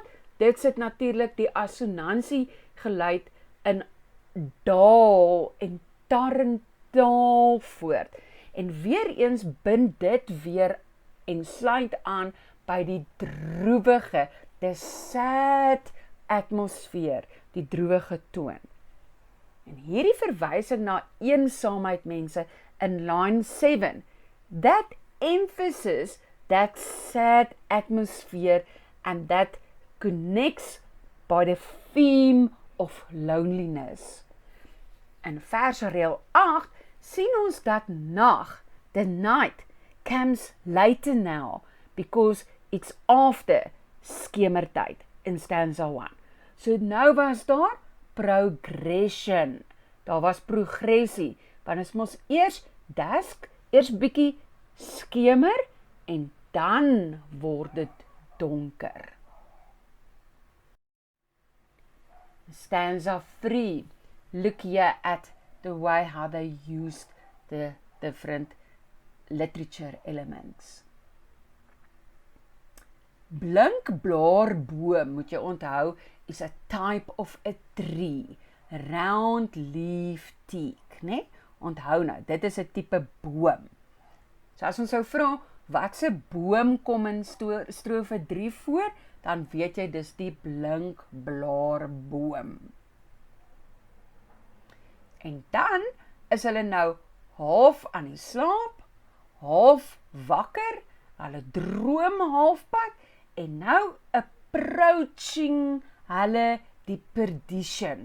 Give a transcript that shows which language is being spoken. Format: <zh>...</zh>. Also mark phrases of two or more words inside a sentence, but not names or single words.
<af>Dit sit natuurlik die assonansie geluid in daal en Tarentaal voort. En weer eens bind dit weer en sluit aan by die droewige,</af> <en>the sad</en> <af>atmosfeer, die droewige toon. En hierdie verwysing na eensaamheid mense in</af> <en>line 7, that emphasis, that sad atmosphere and that connects by the theme of loneliness.</en> <af>In versreël 8 sien ons dat nag,</af> <en>the night, comes later now because it's after skemertyd in stanza 1.</en> <af>So nou was daar progression. Daar was progressie, want ons mos eers dusk, eers bietjie skemer en dan word dit donker.</af> <en>Stanza 3, look here at the way how they used the different literature elements. Blinkblaarboom,</en> <af>moet jy onthou,</af> <en>is a type of a tree, round leaf teak,</en> <af>né? Onthou nou, dit is 'n tipe boom. So as ons sou vra, watse boom kom in strofe 3 voor, dan weet jy dis die blinkblaarboom. En dan is hulle nou half aan die slaap, half wakker, hulle droom halfpad, en nou approaching hulle die perdition.</af>